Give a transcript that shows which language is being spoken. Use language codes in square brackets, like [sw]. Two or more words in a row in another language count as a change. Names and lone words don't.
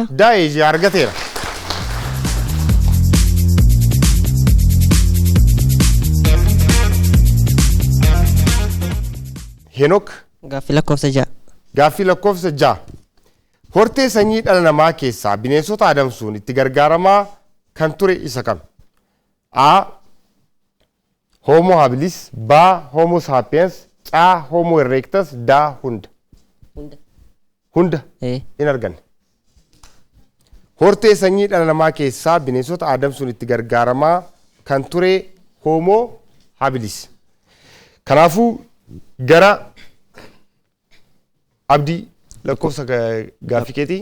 [om] D. Eeshiyaa argateera. Henok Gaaffii lakkoofsa 6. gaaffii lakkoofsa 6. Hortee sanyii dhala namaa keessaa bineensota adamsuun itti gargaaramaa kan ture isa kam? A. Homo habilis, ba homo sapiens, ca homo erectus, da hunda. Hunda. Hunda. In argan. Hortee sanyii dhala namaa keessaa bineensota adamsuun itti gargaaramaa kan ture homo habilis. Kanaafuu gara Abdii lakkoofsa gaaffii keetii.